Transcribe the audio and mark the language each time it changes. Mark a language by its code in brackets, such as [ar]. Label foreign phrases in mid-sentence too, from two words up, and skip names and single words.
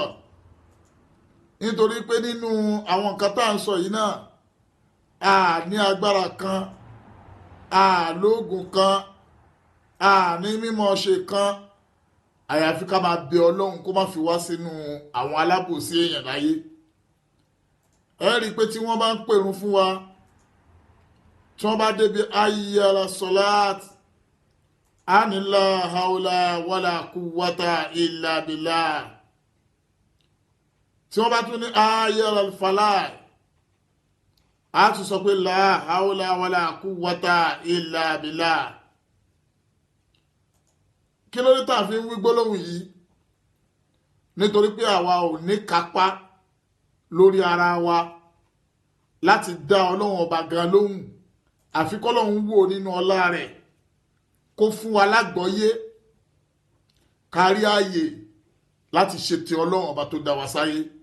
[yo] Nítorí pé nínú àwọn nǹkan tá à ń sọ yìí náà, a ní agbára kan, a lóògùn kan, a ní mímọ̀ ṣe kan, àyàfi ká máa bẹ Ọlọ́run kó má fi wá sínú àwọn alábòsí èèyàn láyé. Ẹ rí i pé tí wọ́n bá ń pèrun fún wa, tí wọ́n bá débi [ar] حي على الصلاة, [yo] a ní [ar] لا حول ولا قوة إلا بالله. [yo] Tí wọ́n bá tún ní [ar] حي على الفلاح, [yo] a tún sọ pé [ar] لا حول ولا قوة إلا بالله. [yo] Kí ló dé tá a fi ń wí gbólóhùn yìí? Nítorí pé àwa ò ní kápá lórí ara wa láti dá Ọlọ́run ọba gan lóhùn, àfi k'Ọlọ́run wò nínú ọlá rẹ̀ kó fún wa lágbọ́yé kárí ààyè láti ṣe ti Ọlọ́run ọba tó dá wa sáyé.